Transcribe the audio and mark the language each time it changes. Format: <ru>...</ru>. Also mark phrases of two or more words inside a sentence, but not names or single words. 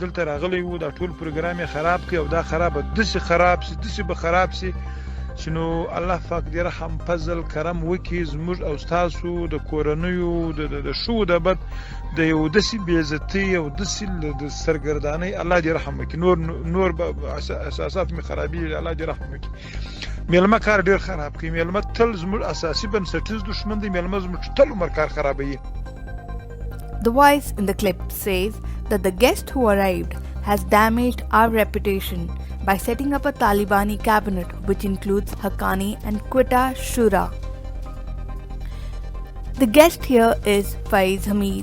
<ps>دلته راغلی وو دا ټول پروګرام یې خراب کړي او دا خراب به داسې خراب سي داسې به خراب سي چې نو الله پاک دې رحم فضل کرم وکړي زموږ او ستاسو د کورنیو د ښو د بد د یو داسې بېعزتۍ او داسې د سرګردانۍ الله دې رحم وکړي نور به اساسات مې خرابېږي الله دې رحم وکړي میلمه کار ډېر خراب کوي میلمه تل زموږ اساسي بنسټیز دښمن دی میلمه زموږ تل عمر کار خرابوي.</ps> <en>The voice in the clip says that the guest who arrived has damaged our reputation by setting up a Talibani cabinet which includes Haqqani and Quetta Shura. The guest here is Faiz Hamid.</en>